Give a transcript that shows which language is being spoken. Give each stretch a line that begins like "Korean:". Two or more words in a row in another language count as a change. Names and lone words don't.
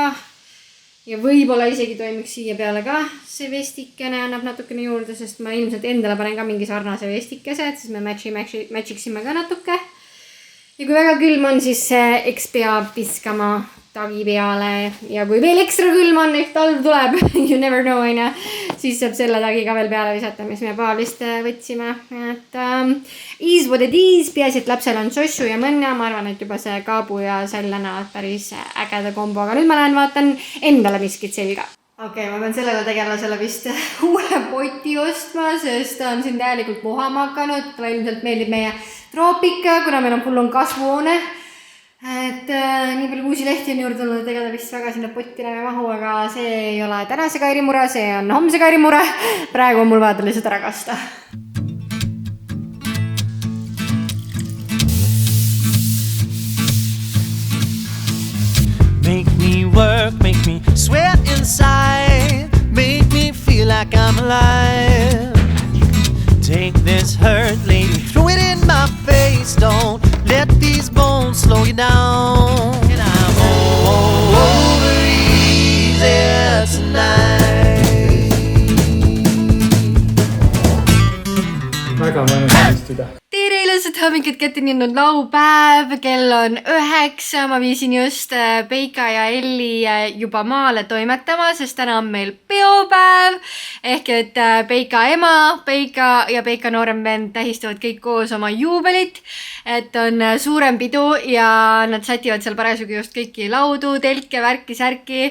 Estonian: Ja võib-olla isegi toimiks siia peale ka see vestikene annab natukene juurde, sest ma ilmselt endale panen ka mingi sarnase vestikese, et siis me matchiksime ka natuke. Ja kui väga külm on, siis eks peab viskama tagi peale ja kui veel ekstra külm on, ehk talv tuleb,
English: you never know,
Estonian: siis saab selle tagi ka veel peale visata, mis me Paablist võtsime.
English: Et is what it is,
Estonian: peaasi, et lapsel on sossu ja mõnna, ma arvan, et juba see kaabu ja sall annavad päris ägeda kombo, aga nüüd ma lähen vaatan endale miskit selga. Okei, ma pean sellele tegelasele vist uue poti ostma, sest ta on siin täielikult vohama hakanud, talle ilmselt meeldib meie troopika, kuna meil on
English: full on
Estonian: kasvuhoone. Et nii palju uusi lehti on juurde tulnud, ega ta vist väga sinna potti ei mahu, aga see ei ole tänase Kairi mure, see on homse Kairi mure. Praegu on mul vaja lihtsalt ära kasta.
English: Make me work, make me sweat inside, make me feel like I'm alive. Take this hurt, lady, throw it in my face. Don't let these bones slow you down. And I'm over easy tonight.
Estonian: Väga mõnus istuda. Tere ilusat hommikut, kätte on laupäev, kell on 9, ma viisin just Peika ja Elli juba maale toimetama, sest täna on meil peopäev, ehk et Peika ema, Peika ja Peika noorem vend tähistavad kõik koos oma juubelit, et on suurem pidu ja nad sätivad seal parasjagu just kõiki laudu, telke, värki, särki.